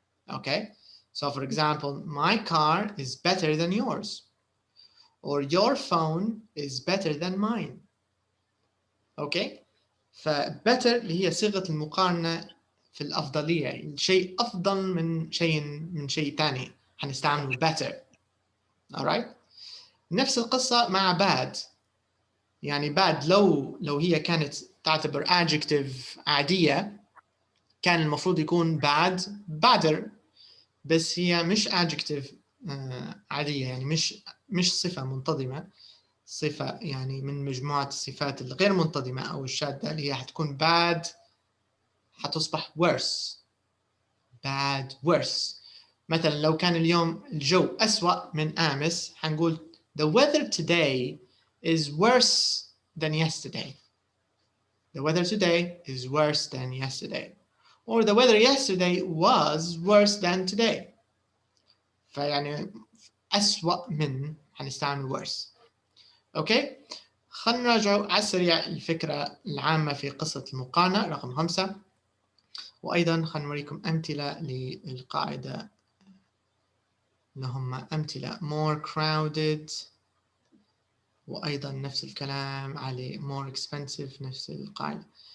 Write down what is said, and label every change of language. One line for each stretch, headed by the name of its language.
English: Okay, so for example, my car is better than yours, or your phone is better than mine.
Arabic: Okay, ف better اللي هي صيغة المقارنة في الأفضلية، الشيء أفضل من شيء ثاني هنستعمله better.
English: alright.
Arabic: نفس القصة مع bad. يعني bad لو هي كانت تعتبر adjective عادية كان المفروض يكون badder، بس هي مش adjective عادية، يعني مش صفة منتظمة، صفة يعني من مجموعة الصفات الغير منتظمة أو الشاذة اللي هي حتكون bad، حتصبح worse.
English: bad worse.
Arabic: مثلا لو كان اليوم الجو أسوأ من أمس حنقول
English: the weather today is worse than yesterday. The weather today is worse than yesterday. Or the weather yesterday was worse than today.
Arabic: فيعني أسوأ من هنستعمل worse. أوكي؟ خلينا نراجع على السريع الفكرة العامة في قصة المقارنة رقم 5. وأيضا خلينا نوريكم أمثلة للقاعدة اللي هم أمثلة more crowded، وأيضا نفس الكلام على more expensive نفس القاعدة.